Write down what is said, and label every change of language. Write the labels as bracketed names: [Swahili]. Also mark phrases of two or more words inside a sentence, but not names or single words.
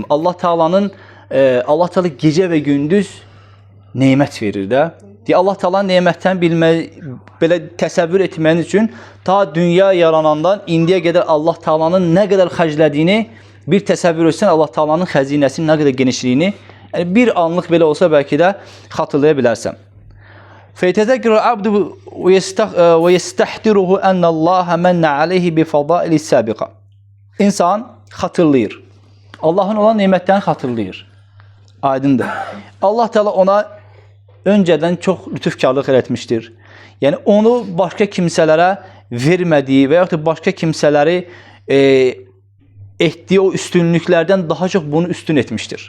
[Azerbaijani] Allah Teala'nın Allah Teala gecə və gündüz nemət verir də. Allah Teala'nın nemətdən belə təsəvvür etməniz üçün ta dünya yaranandan indiyə qədər Allah Teala'nın nə qədər xərclədiyini bir təsəvvür etsən, Allah Teala'nın xəzinəsinin nə qədər genişliyini bir anlıq belə olsa bəlkə də xatırlaya bilərsən. [Arabic] فَيَتَذَكِرُ الْعَبْدُ وَيَسْتَحْدِرُهُ أَنَّ اللّٰهَ مَنَّ عَلَيْهِ بِفَضَائِلِ السَّابِقَةِ [Azerbaijani] İnsan xatırlayır. Allahın olan nemətlərini xatırlayır. Aydındır. Allah Teala ona öncədən çox lütufkarlıq etmişdir. Yəni onu başqa kimsələrə vermədiyi və yaxud da başqa kimsələri etdiyi o üstünlüklərdən daha çox bunu üstün etmişdir.